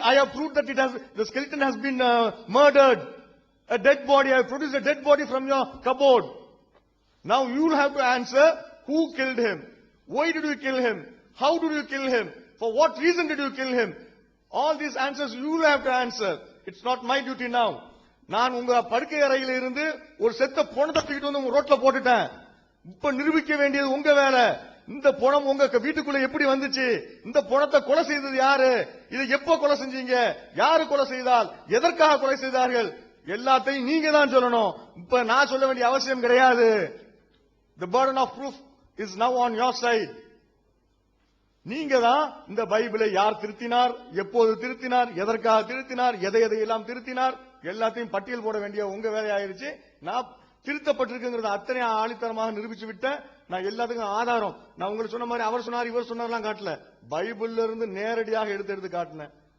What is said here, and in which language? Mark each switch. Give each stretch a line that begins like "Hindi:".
English: I have proved that the skeleton has been murdered. A dead body. I have produced a dead body from your cupboard. Now you will have to answer who killed him. Why did you kill him? How did you kill him? For what reason did you kill him? All these answers you will have to answer. It's not my duty now.
Tamil: நான் உங்க படுக்கை அறையில இருந்து ஒரு செத்த பொணத்தை தூக்கிட்டு வந்து உங்க ரோட்ல போட்டுட்டேன். இப்ப நிரூபிக்க வேண்டியது உங்க வேலை. இந்த பொணம் உங்க வீட்டுக்குள்ள எப்படி வந்துச்சு? இந்த பொணத்தை கொலை செய்தது யாரு? இதை எப்ப கொலை செஞ்சீங்க? யாரு கொலை செய்தால்? எதற்காக கொலை செய்தார்கள்? எல்லாத்தையும் நீங்க தான் சொல்லணும். இப்ப நான் சொல்ல வேண்டிய அவசியம் கிடையாது.
English: The burden of proof is now on your side.
Tamil: நீங்க தான் இந்த பைபிளை யார் திருத்தினார், எப்போது திருத்தினார், எதற்காக திருத்தினார், எதையெல்லாம் திருத்தினார், எல்லாத்தையும் பட்டியல் போட வேண்டிய உங்க வேலையாயிருச்சு. நான் திருத்தப்பட்டிருக்குங்கிறத அத்தனை ஆணித்தரமாக நிரூபிச்சு விட்டேன். நான் எல்லாத்துக்கும் ஆதாரம், நான் உங்களுக்கு சொன்ன மாதிரி அவர் சொன்னார் இவர் சொன்னார்லாம் காட்டல, பைபிள்ல இருந்து நேரடியாக எடுத்து காட்டினேன்.